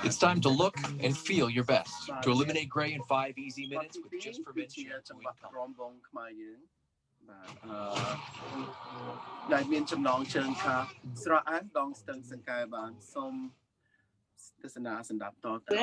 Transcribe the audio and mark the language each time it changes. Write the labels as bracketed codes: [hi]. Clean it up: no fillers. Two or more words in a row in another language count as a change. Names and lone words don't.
[en] It's time to look and feel your best to eliminate gray in 5 easy minutes with just prevention. [km] ចង្វាក់រំវងខ្មែរយើងដែលមានចំណងជើងថាស្រអែមដងស្ទឹងសង្កែបានសូមទស្សនាសម្ដាប់តទៅ